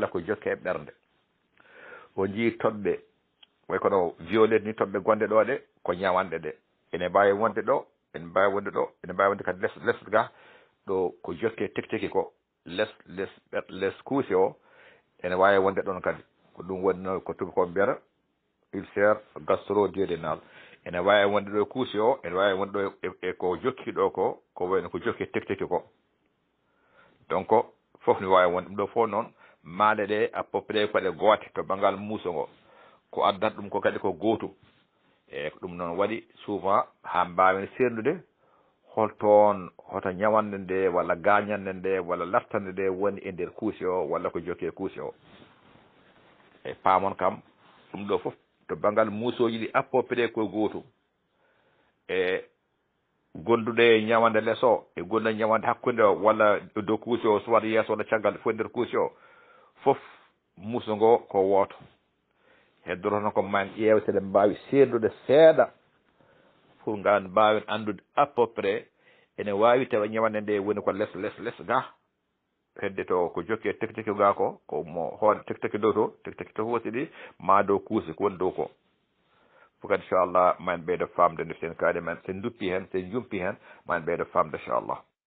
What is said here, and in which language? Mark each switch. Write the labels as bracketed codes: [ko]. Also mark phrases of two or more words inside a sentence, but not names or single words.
[ff] ko jokke e ɓernde o jii toɓɓe way kono violette ni toɓɓe gonɗe ɗo ɗe ko ñawande ɗe ene mbawi wonde ɗo ene mbawi wonde kadi less ga ɗo ko jokke tekteki ko less kuuse o ene wawi wonde ɗon kadi ko ɗum wonno ko tubi ko mbiyata [fr] ulcère gastro-duodénal [ff] ene wawi wonde ɗo kuuse o ene wawi wonde ɗo e ko jokki ɗo ko wayno ko jokki tekteki ko donc fof ne wawi wonde ɗum ɗo fof noon maɗe ɗe [fr] à peu près [ff] koɗe goote to banggal muuso ngo ko addata ɗum ko kadi ko gootum eyyi ko ɗum noon waɗi souvent ha mbawen sernude hoto ñawande nde walla gañande nde walla lartande nde woni e nder kuuse o walla ko jokki e kuuse o e paamon kam ɗum ɗo fof to banggal muusoji ɗi [fr] à peu près [ff] ko gootum e gonduɗe ñawande less o e gonduɗe ñawande hakkude o walla dow kuuse o soit yeeso walla caggal fof nder kuuse o fof muuso ngo ko wooto heddoro tan ko man ƴeewa seɗen mbawi serdude seeɗa pour ngan mbawen andude [fr] à peu près [ff] ene wawi tawa ñawande nde woni ko less ga hedde to ko jokki e tekteki ga ko mo hoore tekteki dow to tekteki to hoosi ɗi ma dow kuuse ko woni dow ko fof kadi inchallah ma en ɓeydo famde nde sen kaari men sen duppi hen sen jumpi hen ma en ɓeydo famde inchallah